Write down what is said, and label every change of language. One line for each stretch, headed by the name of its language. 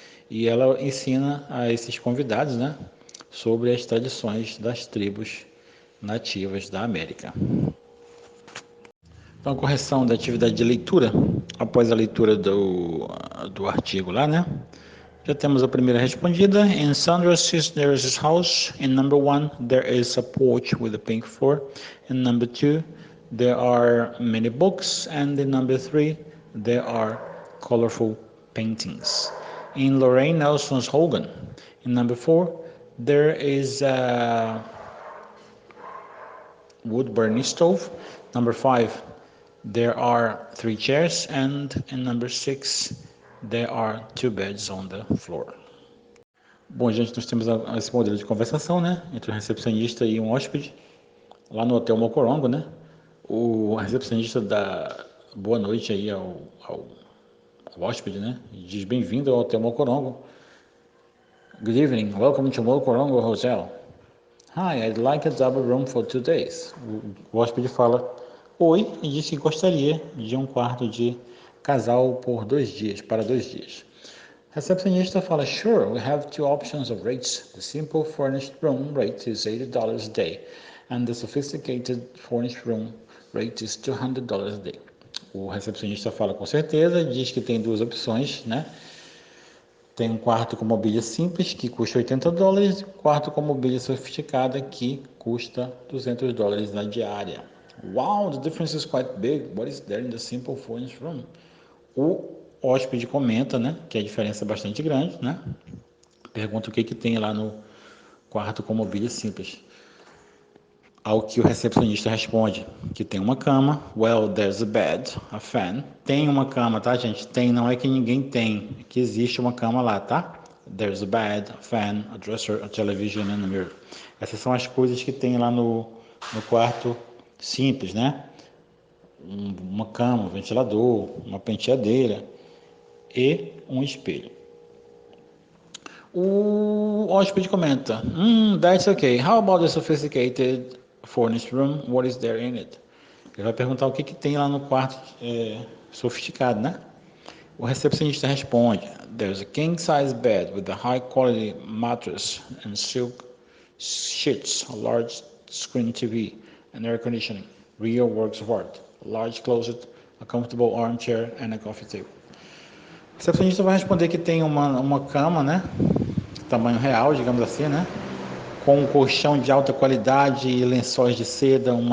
Portuguese: E ela ensina a esses convidados, né? Sobre as tradições das tribos nativas da América. Então, correção da atividade de leitura, após a leitura do artigo lá, né? Já temos a primeira respondida.
English: In Sandra Cisneros' house, in number 1, there is a porch with a pink floor. In number 2, there are many books. And in number 3, there are colorful paintings. In Lorraine Nelson's hogan, in number 4, there is a wood-burning stove. Number 5, there are 3 chairs, and in number 6, there are 2 beds on the floor.
Portuguese: Bom, gente, nós temos esse modelo de conversação, né, entre o recepcionista e um hóspede, lá no Hotel Mocorongo, né. O recepcionista dá boa noite aí ao hóspede, né, e diz: bem-vindo ao Hotel Mocorongo.
English: Good evening, welcome to Mocorongo Hotel. Hi, I'd like a double room for 2 days.
Portuguese: O hóspede fala: oi, e diz que gostaria de um quarto de casal por 2 dias, para 2 dias. A recepcionista fala:
English: sure, we have 2 options of rates. The simple furnished room rate is $80 a day, and the sophisticated furnished room rate is $200 a day.
Portuguese: O recepcionista fala com certeza, diz que tem 2 opções, né? Tem um quarto com mobília simples, que custa $80, e um quarto com mobília sofisticada, que custa $200 na diária.
English: Wow, the difference is quite big. What is there in the simple furnished room?
Portuguese: O hóspede comenta, né, que a diferença é bastante grande, né? Pergunta o que tem lá no quarto com mobília simples. Ao que o recepcionista responde que tem uma cama.
English: Well, there's a bed, a fan.
Portuguese: Tem uma cama, tá, gente? Tem, não é que ninguém tem, é que existe uma cama lá, tá?
English: There's a bed, a fan, a dresser, a television and a mirror.
Portuguese: Essas são as coisas que tem lá no quarto simples, né? Uma cama, um ventilador, uma penteadeira e um espelho. O hóspede comenta:
English: that's okay. How about the sophisticated furnished room? What is there in it?
Portuguese: Ele vai perguntar o que tem lá no quarto sofisticado, né? O recepcionista responde:
English: there's a king-size bed with a high-quality mattress and silk sheets, a large screen TV, and air conditioning, real works of art, a large closet, a comfortable armchair, and a coffee table.
Portuguese: O recepcionista vai responder que tem uma cama, né? Tamanho real, digamos assim, né? Com um colchão de alta qualidade e lençóis de seda,